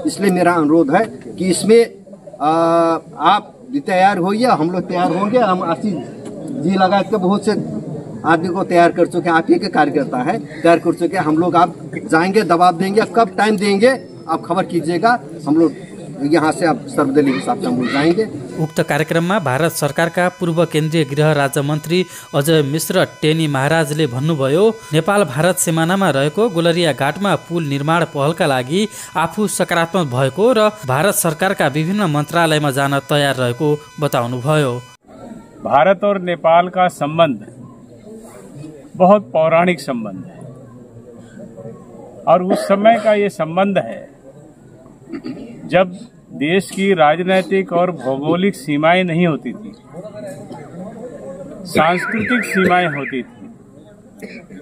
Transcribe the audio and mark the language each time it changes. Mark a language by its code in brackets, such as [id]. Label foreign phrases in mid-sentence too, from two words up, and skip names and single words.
[hi] इसलिए मेरा अनुरोध है कि इसमें आप भी तैयार होइए, हम लोग तैयार होंगे। हम आशीष जी लगा के बहुत से आदमी को तैयार कर चुके हैं, आप ही के कार्यकर्ता है, तैयार कर चुके हैं। हम लोग आप जाएंगे, दबाव देंगे, कब टाइम देंगे आप खबर कीजिएगा। हम लोग यहाँ से अब सर्वदलीय हिसाब से हम लोग जाएंगे। [ne] उक्त कार्यक्रममा भारत सरकारका पूर्व केन्द्रीय गृह राज्य मन्त्री अजय मिश्र टेनी महाराजले भन्नुभयो, नेपाल भारत सिमानामा रहेको गुलरिया घाटमा पुल निर्माण पहलका लागि आफू सकारात्मक भएको र भारत सरकारका विभिन्न मन्त्रालयमा जान तयार रहेको बताउनुभयो। [hi] भारत और नेपाल का संबंध बहुत पौराणिक संबंध है और उस समय का ये संबंध है जब देश की राजनीतिक और भौगोलिक सीमाएं नहीं होती थी, सांस्कृतिक सीमाएं होती थी।